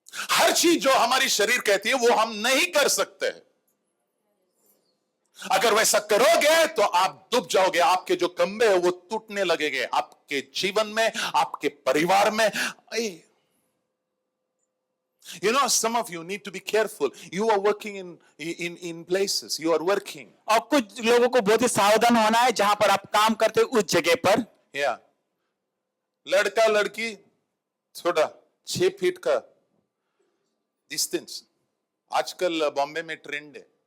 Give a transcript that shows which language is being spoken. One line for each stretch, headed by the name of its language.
Hindi: हर चीज जो हमारी शरीर कहती है वो हम नहीं कर सकते। अगर वैसा करोगे तो आप डूब जाओगे, आपके जो कंबे है वो टूटने लगेंगे, आपके जीवन में, आपके परिवार में।
English: You know, some of you need to be careful. You are working in places. You are working.
Hindi: और कुछ लोगों को बहुत ही सावधान होना है जहां पर आप काम करते हो उस जगह पर।
English: Yeah.
Hindi: लड़का लड़की छोटा 6 फीट का डिस्टेंस आजकल बॉम्बे में ट्रेंड है।